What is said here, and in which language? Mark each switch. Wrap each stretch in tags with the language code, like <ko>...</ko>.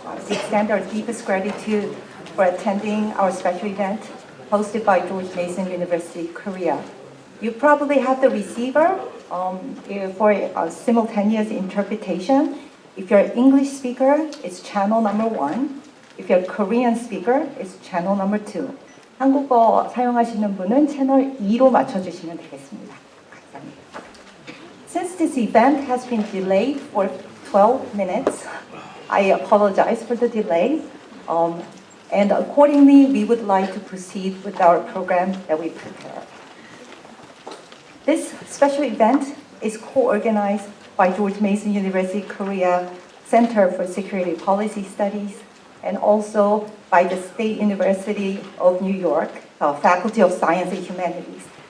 <en>We extend our deepest gratitude for attending our special event hosted by George Mason University, Korea. You probably have the receiver for simultaneous interpretation. If you're an English speaker, it's channel number 1. If you're a Korean speaker, it's channel number 2.</en> <ko>한국어 사용하시는 분은 채널 2로 맞춰주시면 되겠습니다. 감사합니다.</ko> <en>Since this event has been delayed for 12 minutes, I apologize for the delay. And accordingly, we would like to proceed with our program that we prepared. This special event is co-organized by George Mason University Korea Center for Security Policy Studies and also by the State University of New York, Faculty of Science and Humanities.</en>